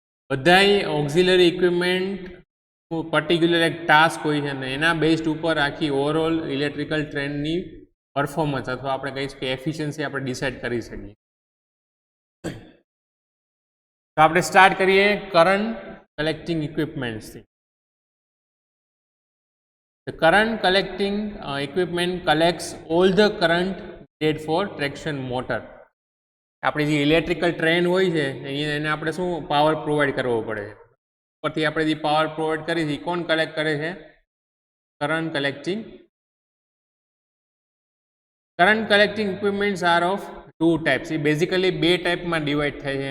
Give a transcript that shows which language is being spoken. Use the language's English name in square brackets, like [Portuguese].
[Gujarati] બધાય auxiliary equipment particular એક task હોય છે અને એના બેઝડ ઉપર આખી ઓવરઓલ ઇલેક્ટ્રિકલ ટ્રેનની પરફોર્મન્સ અથવા આપણે કહીએ કે એફિશિયન્સી આપણે ડિસાઇડ કરી શકીએ. તો આપણે સ્ટાર્ટ કરીએ current collecting ઇક્વિપમેન્ટ્સથી. [English] The current collecting equipment collects all the current needed for traction motor. [Gujarati] આપણી જે ઇલેક્ટ્રિકલ ટ્રેન હોય છે એને આપણે શું પાવર પ્રોવાઈડ કરવો પડે. ઉપરથી આપણે જે પાવર પ્રોવાઈડ કરી છે કોણ કલેક્ટ કરે છે, current collecting. [English] Current collecting equipments are of two types. [Gujarati] A basically બે ટાઈપમાં ડિવાઈડ થાય છે.